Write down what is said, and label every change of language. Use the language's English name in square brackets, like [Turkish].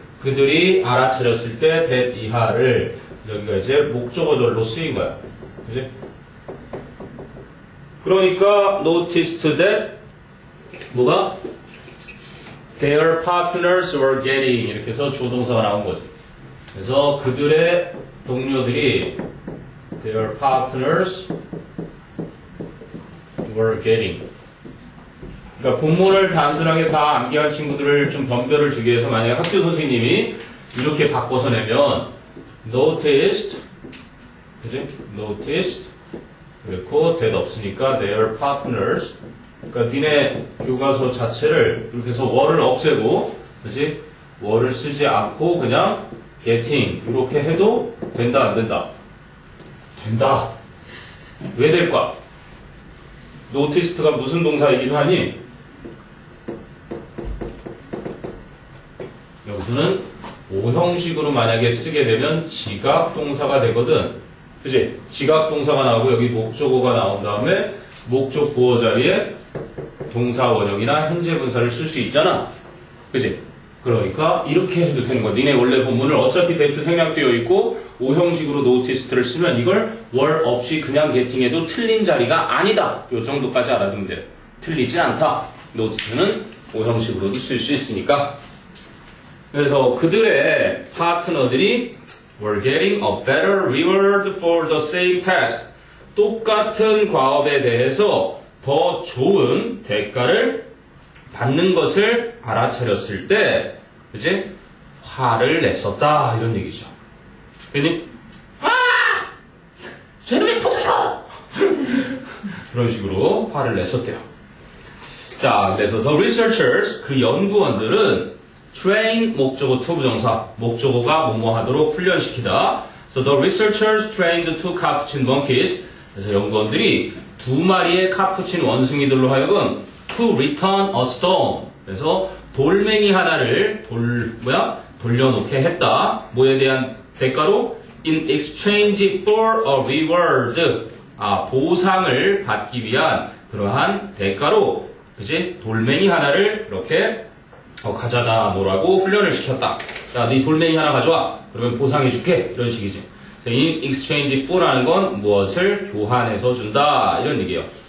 [Korean] 그들이 알아차렸을 때 that 이하를 여기가 이제 목적어절로 쓰인 거야. 그지? 그러니까 [English] noticed that [Korean] 뭐가? [English] Their partners were getting [Korean] 이렇게 해서 주어동사가 나온 거지. 그래서 그들의 동료들이 [English] their partners were getting [Korean] 그러니까 본문을 단순하게 다 암기한 친구들을 좀 변별을 주기 위해서 만약에 학교 선생님이 이렇게 바꿔서 내면 noticed, 그지? noticed 그리고 that 없으니까 [English] their partners. [Korean] 그러니까 니네 교과서 자체를 이렇게 해서 월을 없애고, 그지? 월을 쓰지 않고 그냥 getting 이렇게 해도 된다 안 된다? 된다. 왜 될까? noticed가 무슨 동사이기도 하니? 여기서는 오형식으로 만약에 쓰게 되면 지각 동사가 되거든. 그치? 지각 동사가 나오고 여기 목적어가 나온 다음에 목적 보어 자리에 동사 원형이나 현재 분사를 쓸 수 있잖아. 그치? 그러니까 이렇게 해도 되는 거야. 니네 원래 본문을 어차피 that 생략되어 있고 오형식으로 noticed를 쓰면 이걸 월 없이 그냥 getting해도 틀린 자리가 아니다. 요 정도까지 알아두면 돼요. 틀리지 않다. noticed는 오형식으로도 쓸 수 있으니까. 그래서 그들의 파트너들이 [English] were getting a better reward for the same task. [Korean] 똑같은 과업에 대해서 더 좋은 대가를 받는 것을 알아차렸을 때, 그지? 화를 냈었다. 이런 얘기죠. 괜히, 쟤는 왜 포도 줘! 그런 식으로 화를 냈었대요. 자, 그래서 [English] the researchers, [Korean] 그 연구원들은 train 목적어 to 부정사, 목적어가 뭐뭐 하도록 훈련시키다. [English] So the researchers trained two capuchin monkeys. [Korean] 그래서 연구원들이 두 마리의 카푸친 원숭이들로 하여금 [English] to return a stone. [Korean] 그래서 돌멩이 하나를 돌려놓게 했다. 뭐에 대한 대가로? [English] In exchange for a reward. [Korean] 보상을 받기 위한 그러한 대가로, 그지? 돌멩이 하나를 이렇게 가져다 놓으라고 훈련을 시켰다. 자, 네 돌멩이 하나 가져와. 그러면 보상해줄게. 이런 식이지. [English] in exchange for [Korean] 라는 건 무엇을 교환해서 준다. 이런 얘기예요.